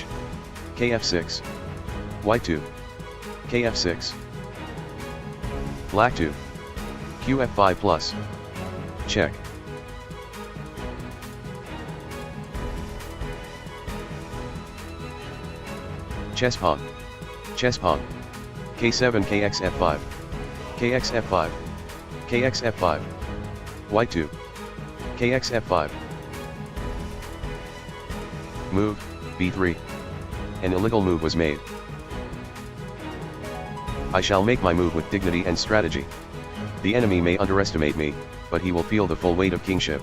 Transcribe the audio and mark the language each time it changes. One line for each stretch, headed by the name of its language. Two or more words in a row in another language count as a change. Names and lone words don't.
English: kf6. White 2. kf6. Black 2. qf5 plus. Check. Chess pawn. Chess pawn. k7 kxf5. kxf5. kxf5. White 2. kxf5. Move, b3. An illegal move was made. I shall make my move with dignity and strategy. The enemy may underestimate me, but he will feel the full weight of kingship.